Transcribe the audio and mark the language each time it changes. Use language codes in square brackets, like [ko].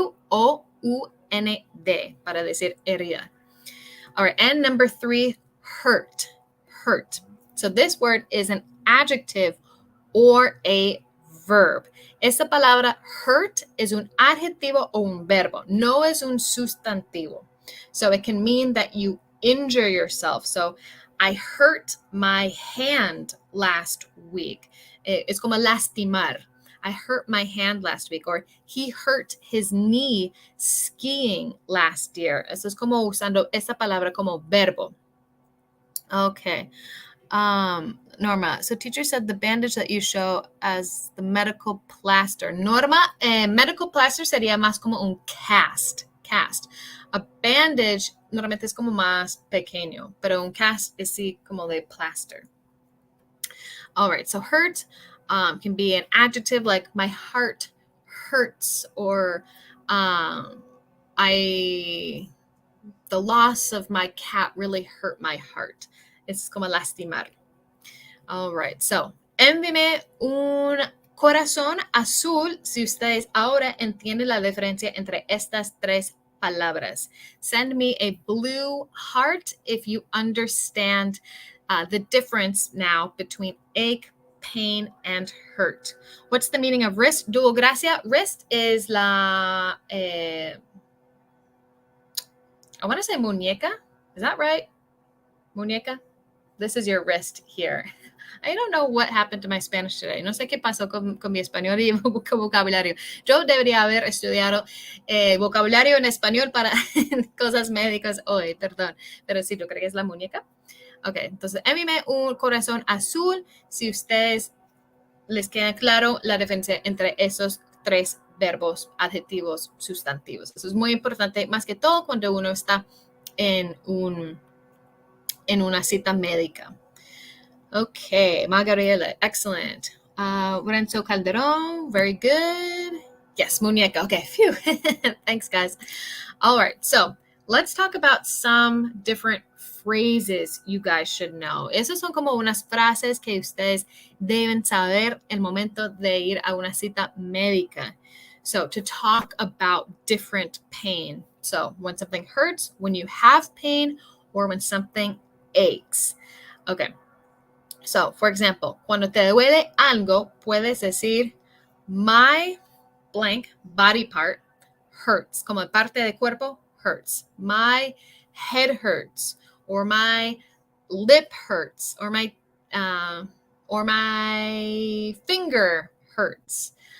[es] W-O-U-N-D, para decir herida. [en] All right, and number 3, hurt. So this word is an adjective or a verb. [es] Esta palabra hurt es un adjetivo o un verbo, no es un sustantivo. [en] So it can mean that you injure yourself. So I hurt my hand last week. [es] Es como lastimar. [en] I hurt my hand last week, or he hurt his knee skiing last year. [es] Eso es como usando esta palabra como verbo. [en] Okay. Norma, so teacher said the bandage that you show as the medical plaster. [es] Norma, medical plaster sería más como un cast. A bandage normalmente es como más pequeño, pero un cast es sí como de plaster. [en] All right, so hurt can be an adjective like my heart hurts, or the loss of my cat really hurt my heart. [es] Es como lastimar. [en] All right, so [es] envíeme un corazón azul si ustedes ahora entienden la diferencia entre estas tres palabras. [en] Send me a blue heart if you understand the difference now between ache, pain, and hurt. What's the meaning of wrist? Duo gracia. Wrist is I want to say muñeca. Is that right? Muñeca? This is your wrist here. I don't know what happened to my Spanish today. [es] No sé qué pasó con mi español y vocabulario. Yo debería haber estudiado vocabulario en español para cosas médicas hoy, perdón. Pero sí, yo creo que es la muñeca. Ok, entonces envíeme un corazón azul si ustedes les queda claro la diferencia entre esos tres verbos, adjetivos, sustantivos. Eso es muy importante, más que todo cuando uno está en una cita médica. [en] Okay, Margarela, excellent. Lorenzo Calderon, very good. Yes, muñeca. Okay, phew. Thanks, guys. All right, so let's talk about some different phrases you guys should know. [es] Esas son como unas frases que ustedes deben saber el momento de ir a una cita médica. [en] So to talk about different pain. So when something hurts, when you have pain, or when something aches. Okay. So, for example, [es] cuando te duele algo, puedes decir, [en] my blank body part hurts. [es] Como parte del cuerpo, hurts. [en] My head hurts. Or my lip hurts. Or my finger hurts.